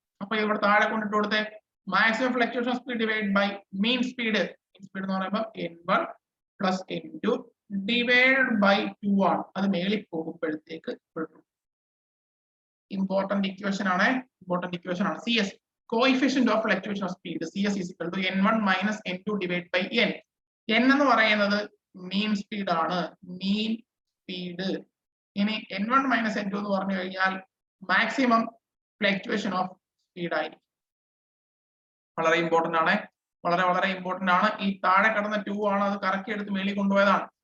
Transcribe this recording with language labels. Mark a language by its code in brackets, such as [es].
[ml] അപ്പൊ ഇവിടെ താഴെ കൊണ്ടിട്ട് കൊടുത്തേ [en] Maximum fluctuation speed divide by mean speed. [ml] Mean speed എന്ന് പറയുമ്പോൾ n1 plus n2 divide by 2 ആണ്. അത് മേളിൽ പോകുമ്പോഴത്തേക്ക് ഇമ്പോർട്ടന്റ് ഇക്വേഷൻ ആണ്. [en] CS, coefficient of fluctuation of speed. CS is equal to n1 minus n2 divided by n. [ml] n എന്ന് പറയുന്നത് മീൻ speed ആണ്, മീൻ സ്പീഡ്. ഇനി n1 minus n2 എന്ന് പറഞ്ഞു കഴിഞ്ഞാൽ മാക്സിമം ഫ്ലക്ച്വേഷൻ ഓഫ് സ്പീഡ് ആയിരിക്കും. വളരെ ഇമ്പോർട്ടന്റ് ആണ്. വളരെ വളരെ ഇമ്പോർട്ടന്റ് ആണ്. ഈ താഴെ കിടന്ന 2 ആണ്, അത് കറക്റ്റ് എടുത്ത് മേളിൽ കൊണ്ടുപോയതാണ്.